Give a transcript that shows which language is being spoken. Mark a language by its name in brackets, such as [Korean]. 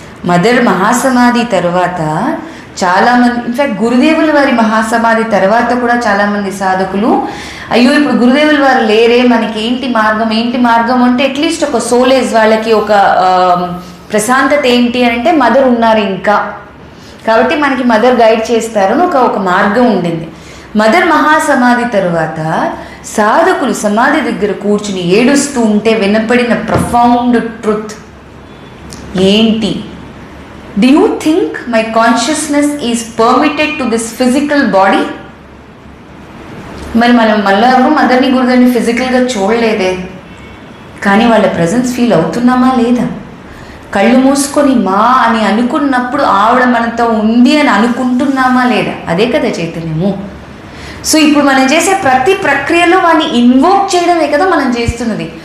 [Telugu] Mother మహాసమాధి తర్వాత చాలామంది, in fact గురుదేవుల వారి మహాసమాధి తర్వాత కూడా చాలామంది సాధకులు, అయ్యో ఇప్పుడు గురుదేవుల వారు లేరే, మనకి ఏంటి మార్గం అంటే అట్లీస్ట్ ఒక సోలేజ్, వాళ్ళకి ఒక ప్రశాంతత ఏంటి అంటే మదర్ ఉన్నారు ఇంకా, కాబట్టి మనకి మదర్ గైడ్ చేస్తారు అని ఒక మార్గం ఉండింది. మదర్ మహాసమాధి తరువాత సాధకులు సమాధి దగ్గర కూర్చుని ఏడుస్తూ ఉంటే వినపడిన ప్రొఫౌండ్ ట్రూత్ ఏంటి? [English] Do you think my consciousness is permitted to this physical body? [Telugu] మరి మనం మళ్ళీ మదర్ని గురుదేవుని ఫిజికల్గా చూడలేదే, కానీ వాళ్ళ ప్రజెన్స్ ఫీల్ అవుతున్నామా లేదా? కళ్ళు మూసుకొని మా అని అనుకున్నప్పుడు ఆవిడ మనతో ఉంది అని అనుకుంటున్నామా లేదా? అదే కదా చైతన్యము. సో ఇప్పుడు మనం చేసే ప్రతి ప్రక్రియలో వాడిని ఇన్వోక్ చేయడమే కదా మనం చేస్తున్నది.